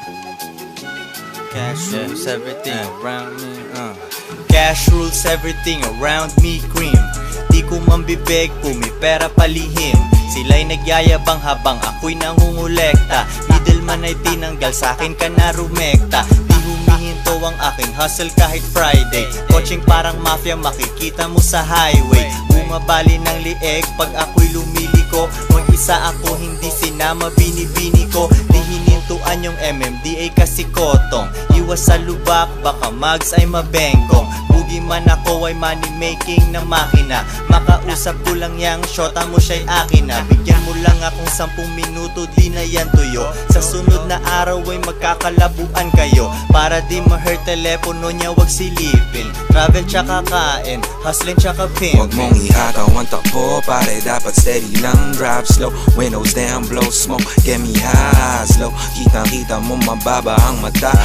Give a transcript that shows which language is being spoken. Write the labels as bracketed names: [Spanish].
[English] Cash rules everything around me. Cash rules everything around me, cream. [Filipino] Di ko mambibig, pumipera palihim. Sila'y nagyayabang habang ako'y nangungulekta. Middleman ay tinanggal, sa'kin ka na rumekta. Di humihinto ang aking hustle kahit Friday. Coaching parang mafia, makikita mo sa highway. Bumabali ng lieg pag ako'y lumiliko. Mag-isa ako, hindi sinama binibini ko. Di hinintuan yung MMDA kasi kotong. Iwas sa lubak, baka mags ay mabengkong. Bugi man ako ay money making na makina. Makausap ko lang yang shota mo siya'y akin na. Bigyan mo lang akong 10 minuto, di na yan tuyo. Sa sunod na araw ay magkakalabuan kayo. Para di ma-hurt telepono niya, wag silipin. Travel tsaka kain, hustling tsaka pimp. Huwag mong ihataw ang takbo, pare dapat steady lang. [English] Drive slow, windows down, blow smoke, get me high, slow. [Filipino] Kitang-kita mo mababa ang mata.